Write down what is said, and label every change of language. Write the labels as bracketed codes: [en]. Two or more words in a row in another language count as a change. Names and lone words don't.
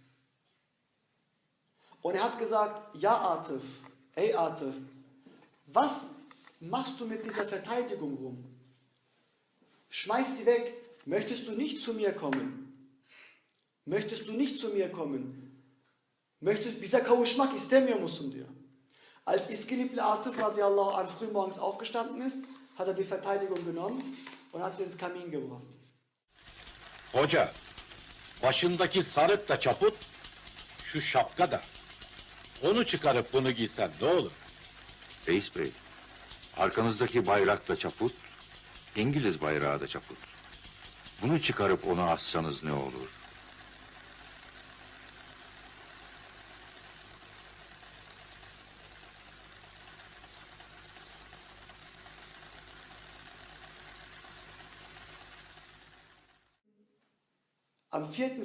[de] Und er hat gesagt, ja Atıf, ey Atıf, was machst du mit dieser Verteidigung rum? Schmeiß die weg. Möchtest du nicht zu mir kommen? Möchtest du nicht zu mir kommen? [tr] Bize kavuşmak istemiyor musun diyor. [de] Als İskilipli Atıf [ar] رضي الله عنه [de] frühmorgens aufgestanden ist, hat er die Verteidigung genommen und hat sie ins Kamin geworfen. [tr] Hoca, başındaki sarık da çaput, şu şapka da. Onu çıkarıp bunu giysen ne olur? Reis Bey, arkanızdaki bayrak da çaput, İngiliz bayrağı da çaput. Bunu çıkarıp onu assanız ne olur? [de] Am 4.